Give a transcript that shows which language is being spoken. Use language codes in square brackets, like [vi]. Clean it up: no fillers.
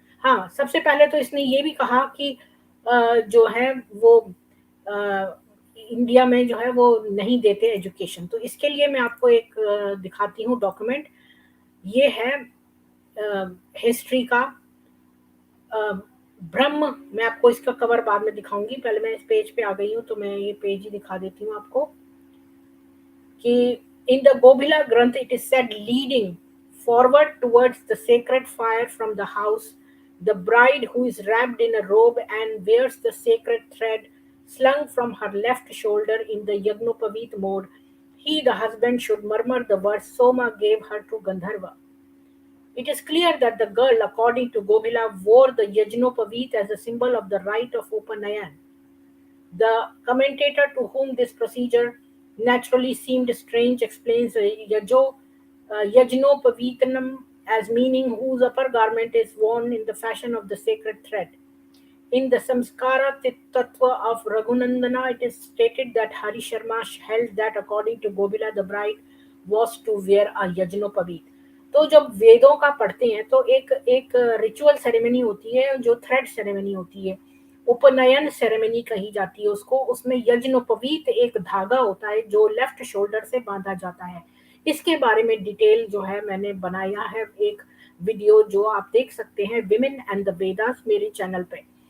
[hi] हाँ, सबसे पहले तो इसने ये भी कहा कि जो है वो इंडिया में जो है वो नहीं देते एजुकेशन। तो इसके लिए मैं आपको एक दिखाती हूँ डॉक्यूमेंट। ये है हिस्ट्री का ब्रह्म। मैं आपको इसका कवर बाद में दिखाऊंगी, पहले मैं इस पेज पे आ गई हूँ तो मैं ये पेज ही दिखा देती हूँ आपको कि [en] In the Gobhila Grantha it is said leading forward towards the sacred fire from the house, the bride who is wrapped in a robe and wears the sacred thread slung from her left shoulder in the Yagnopavit mode, he, the husband, should murmur the verse Soma gave her to Gandharva. It is clear that the girl, according to Gobila, wore the Yajnopavit as a symbol of the rite of Upanayan. The commentator to whom this procedure naturally seemed strange explains Yajnopavitanam as meaning whose upper garment is worn in the fashion of the sacred thread. In the Samskara Tattva of Raghunandana, it is stated that Hari Sharma held that according to Gobila, the bride was to wear a yagnopavit. [hi] तो जब वेदों का पढ़ते हैं तो एक एक रिचुअल सेरेमनी होती है जो थ्रेड सेरेमनी होती है, उपनयन सेरेमनी कही जाती है उसको. उसमें यज्ञोपवीत एक धागा होता है जो लेफ्ट शोल्डर से बांधा जाता है. इसके बारे में डिटेल जो है मैंने बनाया है एक वीडियो जो आप देख सकते हैं, विमेन एंड द वेदास, मेरे चैनल पे.